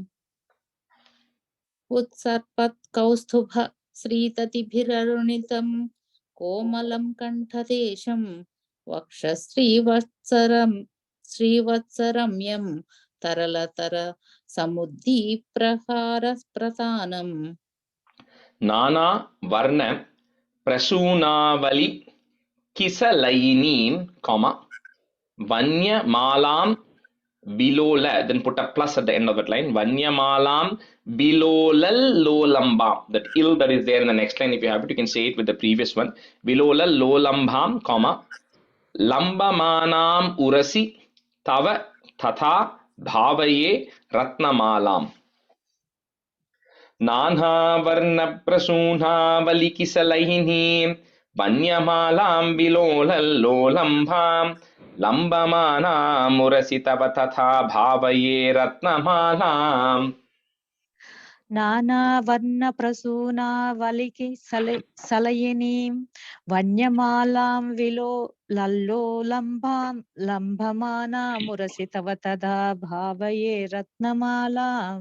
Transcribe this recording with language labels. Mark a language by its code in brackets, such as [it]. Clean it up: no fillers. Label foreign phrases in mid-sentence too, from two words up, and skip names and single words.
[sa] उत्सर्पत् कौस्तुभ श्रीततिभिररुणितं कोमलं कण्ठदेशं वक्षश्रीवत्सरम्यं तरलतरसमुद्दीप्रहारप्रतानम्. नाना वर्ण प्रसूनावली किसलयिनीं, comma, वन्यमालां विलोला, [en] then put a plus at the end of that line. [sa] वन्यमालां विलोलल् लोलम्बम्. [en] That ill that is there in the next line, if you have it, you can say it with the previous one. [sa] विलोलल् लोलम्बम्, comma, लम्बमानम् उरसि तव तथा भावये रत्नमालाम्. नान्ह वर्ण प्रसून वलिकिसलैहि वन्यमालम् विलोलल्लोलम्भम् लम्बमान मुरसितव तथा भावये रत्नमालम्. నానా వర్ణ ప్రసూన వలికి సలయినీం వన్యమాలాం విలో లల్లోలంబాం లంభమానా మురసితవ తదా భావయే రత్నమాలాం.